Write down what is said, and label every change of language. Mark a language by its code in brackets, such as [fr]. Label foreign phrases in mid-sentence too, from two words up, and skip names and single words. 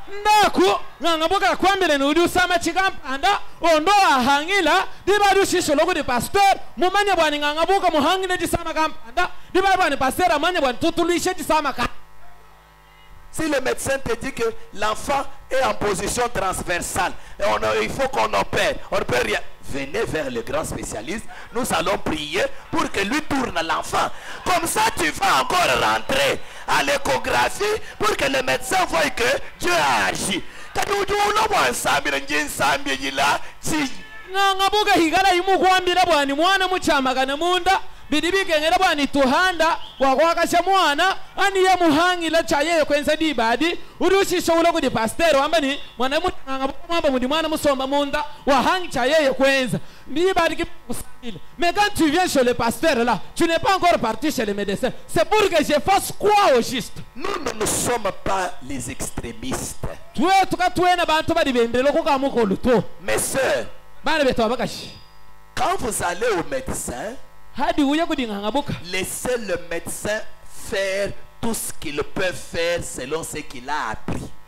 [fr] Si le médecin te dit que l'enfant est en position transversale, et il faut qu'on opère, on ne peut rien. Venez vers le grand spécialiste, nous allons prier pour que lui tourne l'enfant. Comme ça, tu vas encore rentrer à l'échographie pour que le médecin voie que Dieu a agi. [lua] bidibikengera bwani tuhanda wakwakasha mwana aniye muhangila chaye kwenza dibadi urushisho ulo kudi pasteur wambani mwana mwamba mudi mwana musomba munda wahangi chaye kwenza dibadi kikusile. [fr] Mais quand tu viens chez le pasteur là, tu n'es pas encore parti chez le médecin. C'est pour que je fasse quoi au juste? Nous ne sommes pas les extrémistes. Mes sœurs, quand vous allez au médecin, laissez le médecin faire tout ce qu'il peut faire selon ce qu'il a appris.